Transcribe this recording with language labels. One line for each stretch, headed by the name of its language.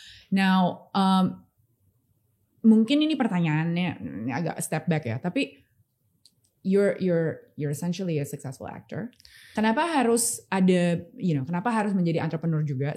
Indonesian: Now, mungkin ini pertanyaannya agak step back ya, tapi
English: you're essentially a successful actor.
Indonesian: Kenapa harus ada, kenapa harus menjadi entrepreneur juga?